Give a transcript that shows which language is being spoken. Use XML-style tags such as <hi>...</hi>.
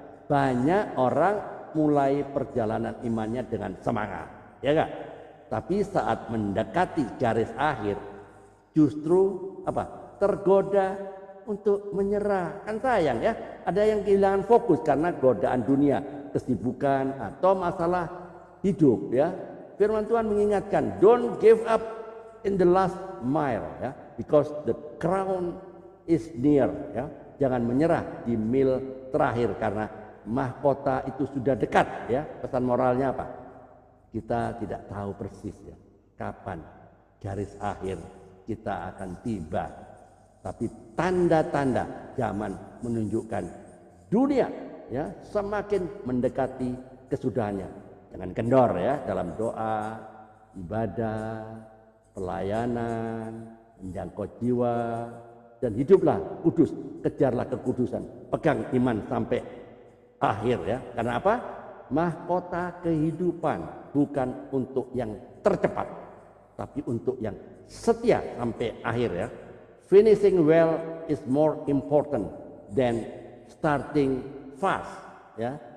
<id>Banyak orang mulai perjalanan imannya dengan semangat ya enggak? Tapi saat mendekati garis akhir justru apa? Tergoda untuk menyerah. Kan sayang ya, ada yang kehilangan fokus karena godaan dunia, kesibukan atau masalah hidup ya. Firman Tuhan mengingatkan,</id> <en>don't give up in the last mile ya, because the crown is near ya.</en> <id>Jangan menyerah di mil terakhir karena mahkota itu sudah dekat ya. Pesan moralnya apa? Kita tidak tahu persis ya kapan garis akhir kita akan tiba. Tapi tanda-tanda zaman menunjukkan dunia ya semakin mendekati kesudahannya. Jangan kendor ya dalam doa, ibadah, pelayanan, menjangkau jiwa, dan hiduplah kudus. Kejarlah kekudusan, pegang iman sampai akhir ya. Karena apa? Mahkota kehidupan bukan untuk yang tercepat, tapi untuk yang setia sampai akhir ya.</id> <en>Finishing well is more important than starting fast ya.</en>